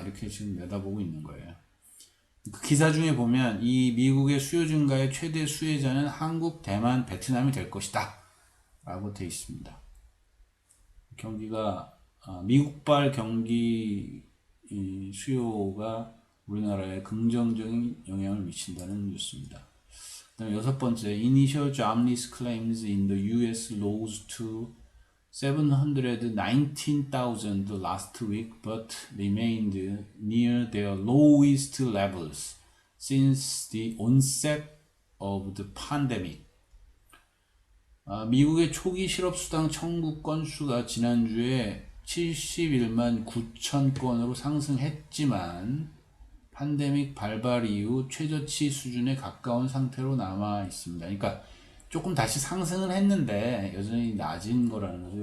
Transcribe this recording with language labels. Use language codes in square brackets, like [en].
[ko] 이렇게 지금 내다보고 있는 거예요. 그 기사 중에 보면 이 미국의 수요 증가의 최대 수혜자는 한국, 대만, 베트남이 될 것이다. 라고 되어 있습니다. 경기가 미국발 경기 수요가 우리나라에 긍정적인 영향을 미친다는 뉴스입니다. [en] 그다음에 6번째, Initial Jobless Claims in the U.S. rose to 719,000 last week, but remained near their lowest levels since the onset of the pandemic. [ko] 미국의 초기 실업수당 청구 건수가 지난주에 71만 9천 건으로 상승했지만 팬데믹 발발 이후 최저치 수준에 가까운 상태로 남아 있습니다. 그러니까 조금 다시 상승을 했는데 여전히 낮은 거라는 거죠.